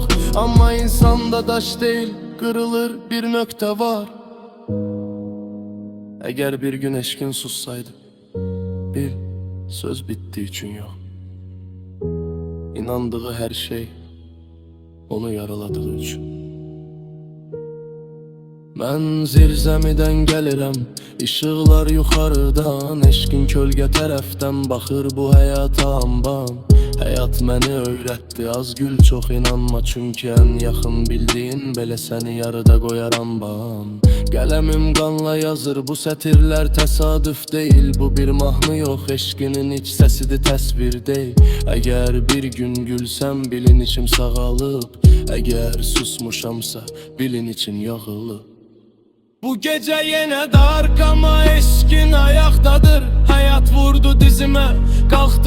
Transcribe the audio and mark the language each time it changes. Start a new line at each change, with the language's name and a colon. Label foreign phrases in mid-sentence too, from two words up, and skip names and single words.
Turkish: Ama insanda daş değil, kırılır bir nöqtə var. Eğer bir gün eşkin sussaydı, bil, söz bittiği için yok. İnandığı her şey onu yaraladığı için.
Azerbaijani: Ben zirzəmidən gəlirəm, işıqlar yuxarıdan. Eşkin kölgə tərəfdən baxır bu həyata amban. Həyat məni öyrətdi, az gül çox inanma. Çünki ən yaxın bildiyin belə səni yarıda qoyar amban. Qələmim qanla yazır, bu sətirlər təsadüf deyil. Bu bir mahnı yox, eşkinin iç səsidir, təsvir deyil. Əgər bir gün gülsəm, bilin içim sağalıb. Əgər susmuşamsa, bilin için yağılıb.
Turkish: Bu gece yine dark ama eşkin ayaktadır. Hayat vurdu dizime, kalktı.